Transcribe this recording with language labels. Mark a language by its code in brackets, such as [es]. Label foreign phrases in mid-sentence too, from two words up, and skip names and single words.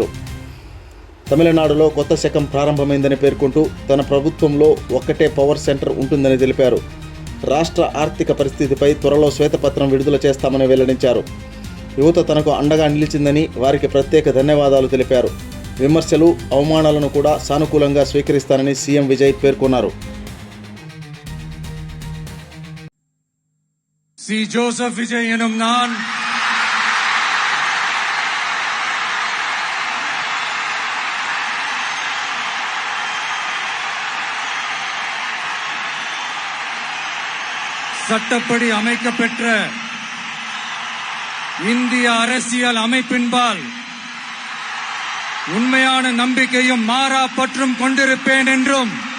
[te] తమిళనాడులో కొత్త శకం ప్రారంభమైందని పేర్కొంటూ తన ప్రభుత్వంలో ఒక్కటే [en] power center [te] ఉంటుందని తెలిపారు. రాష్ట్ర ఆర్థిక పరిస్థితిపై త్వరలో శ్వేతపత్రం విడుదల చేస్తామని వెల్లడించారు. యువత తనకు అండగా నిలిచిందని వారికి ప్రత్యేక ధన్యవాదాలు తెలిపారు. విమర్శలు, అవమానాలను కూడా సానుకూలంగా స్వీకరిస్తానని సీఎం విజయ్ పేర్కొన్నారు. [ta] சி ஜோசப் விஜய் எனும் நான் சட்டப்படி அமைக்கப்பெற்ற இந்திய அரசியல் அமைப்பின்பால் உண்மையான நம்பிக்கையும் மாறா பற்றும் கொண்டிருப்பேன் என்றும்